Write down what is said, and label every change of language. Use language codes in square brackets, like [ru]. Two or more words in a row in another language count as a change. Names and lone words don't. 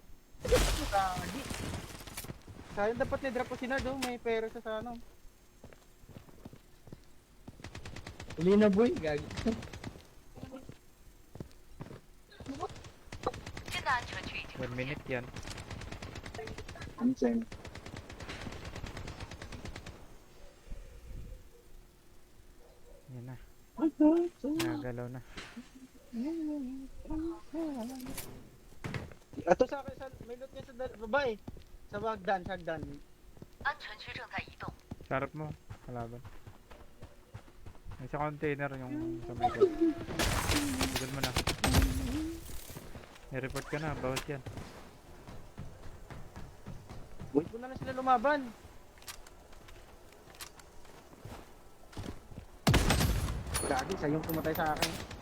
[tl] Sayang dapat ni-drop ko si Nard, oh. May pera siya sa ano. Uli na boy, gagi. [zh] 新的安全区已经 [tl] 1 minute yan. [en] Insane. [tl] Yan na. Nagalaw na. Ato sa akin, may loot niya sa babae. Sa hagdan, sa hagdan. [zh] 安全区正在移动， [tl] Sarap mo. Kalaban. May sa container yung sa may got. Bigyan mo na. I-report ka na. Bawas yan. Wait mo na lang sila lumaban. Gagi, sayong pumatay sa akin.